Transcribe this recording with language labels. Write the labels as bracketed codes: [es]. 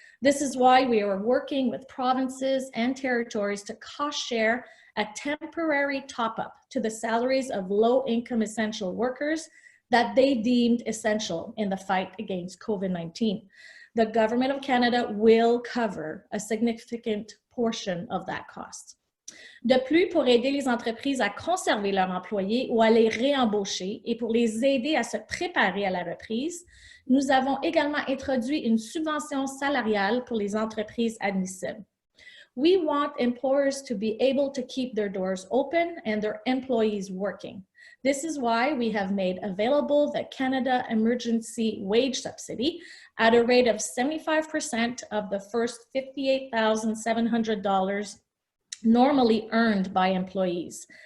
[en] This is why we are working with provinces and territories to cost share a temporary top-up to the salaries of low-income essential workers that they deemed essential in the fight against COVID-19. The Government of Canada will cover a significant portion of that cost. [fr] De plus, pour aider les entreprises à conserver leurs employés ou à les réembaucher et pour les aider à se préparer à la reprise, nous avons également introduit une subvention salariale pour les entreprises admissibles. [en] We want employers to be able to keep their doors open and their employees working. This is why we have made available the Canada Emergency Wage Subsidy at a rate of 75% of the first $58,700 normally earned by employees.